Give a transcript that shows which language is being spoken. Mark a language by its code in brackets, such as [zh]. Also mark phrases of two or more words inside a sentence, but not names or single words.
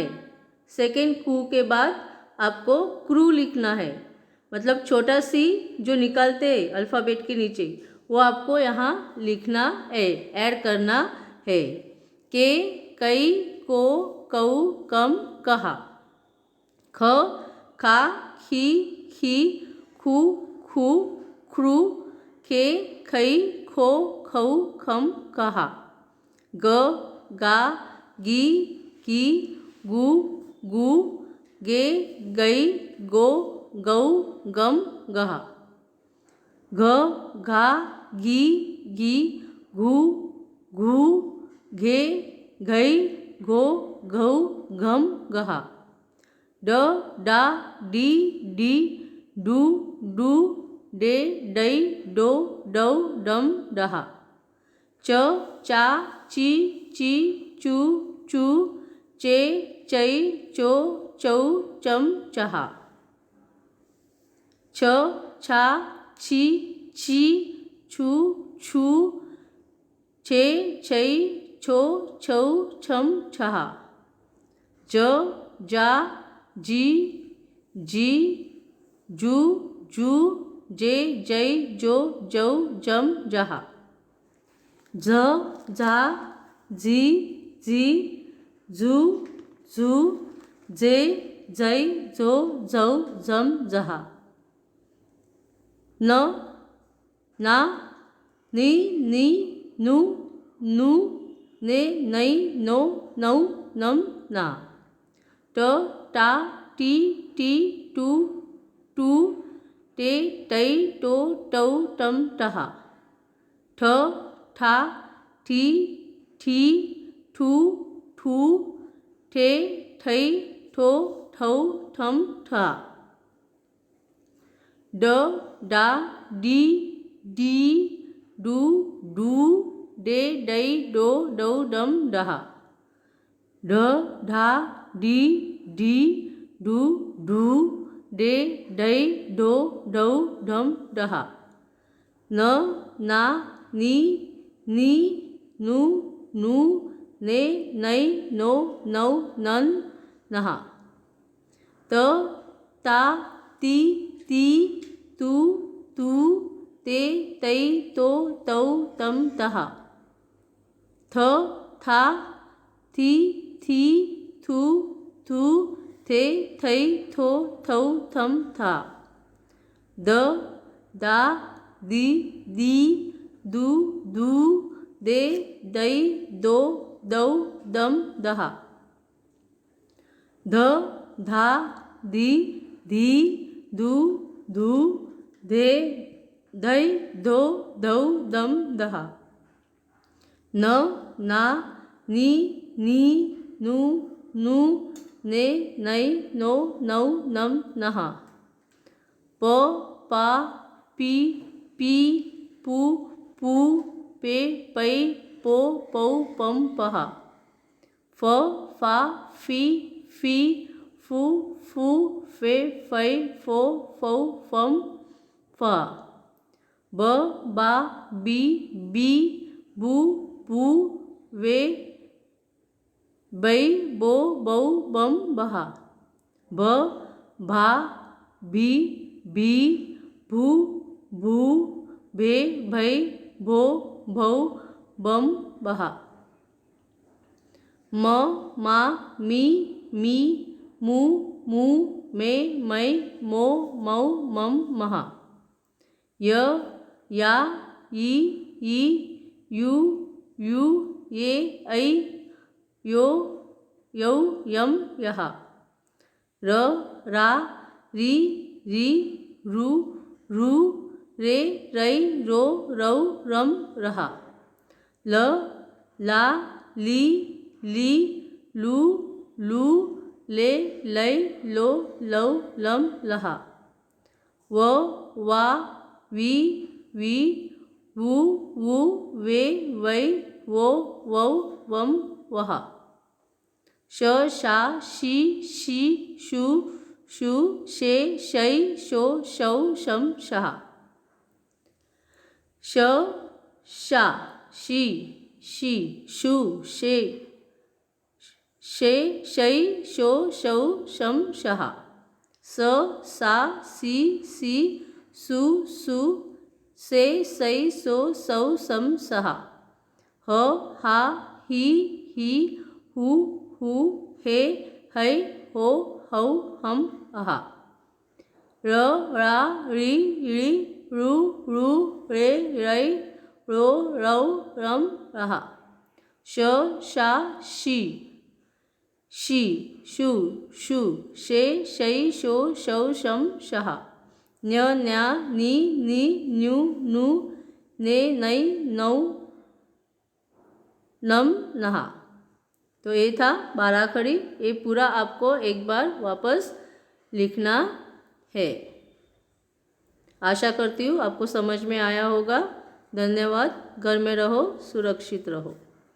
[hi] सेकेंड कू के बाद आपको क्रू लिखना है, मतलब छोटा सी जो निकालते हैं अल्फ़ाबेट के नीचे, वो आपको यहाँ लिखना है, ऐड करना है। के, कई, को, कऊ, कम, कहा। ख, खा, खी, खी, खू, खू, ख्रू, खे, खई, खो, खऊ, खम, कहा। ग, गा, गी, की, गू, गू, गे, गई, गो, गौ गम गहा। घ घा घी गी घू घू घे घई घो घौ घम गहा। ड डा डी डी डू डू डे डई डो डौ डम डहा। च चा ची ची चू चू चे चई चो चौ चम चहा। छ छा छी छी छू छू छे छई छो छौ छम छहा। ज जा जी जी जू जू जे जई जो जौ जम जहा। झ झा जी जी जू जू जे जई जो जौ जम जहा। न ना नी नी नु नु ने नई नो नौ नम ना। ट टा टी टी टू टू टे टई टो टौ टम टहा। ठ ठा ठी ठी ठू ठू ठे ठई ठो ठौ ठम ठा। ड डा डी डी डू डू डे डई डो डौ डम डहा। ढ ढा डी डी डू डू डे डई डो डौ ढम डहा। न ना नी नी नु नु ने नई नो नौ नन नहा। त ता ती ती तू तू ते तई तो तौ तम तहा। थ था थी थी थू थू थे थई थो थौ थम था। द दा दी दी दू दू दे दई दो दौ दम दहा। ध धा धी धी दू धू धे धई धो धौ दम दहा। न ना नी नी नु नु ने नई नो नौ नम नहा। प पा पी पी पू पू पे पई पो पौ पम पहा। फ फा फी फी फू फू फे फई फो फौ फम फा। ब बा बी बी बू बू वे बई बो बौ बम बहा। भ भा भी भी भू भू भे भई भो भौ बम बहा। म मा मी मी मू मू मे मई मो मौ मम महा। य या ई ई यू यू ये ऐ यो यौ यम यहा। र रा री री रू रू रे रई रो रौ रम रहा। ल ला ली ली लू लू ले लई लो लौ लम लहा। व वा वी वी वू वू वे वै वो वौ वम वहा। श शा शी शी शू शू शे शई शो शौ शम शहा। श शा शी शी शू शे शे शई शो शौ शम शहा। स सा सी सी सु सु से सई सो सौ सम सहा। ह हा ही ही हु हु हे है हो हौ हम अहा। र रा री री रू रू रे रई रो रौ रम रहा। श शा शी शी, शु, शु, शे, शै, शो, शौ, शम, शहा। न्य, न्या, नी, नी, न्यू, नू, ने, नई, नौ, नम, नहा। तो ये था बाराखड़ी। ये पूरा आपको एक बार वापस लिखना है। आशा करती हूँ आपको समझ में आया होगा। धन्यवाद। घर में रहो, सुरक्षित रहो।